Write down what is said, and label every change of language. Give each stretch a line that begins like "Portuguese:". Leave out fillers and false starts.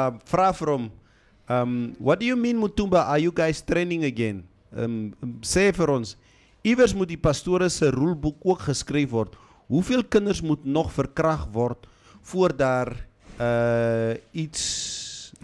Afrikaans: Vra vir hom.
English: What do you mean, Mutumba? Are you guys training again?
Afrikaans: Sê vir ons, iewers moet die pastore se roelboek ook geskryf word. Hoeveel kinders moet nog verkragt word voor daar iets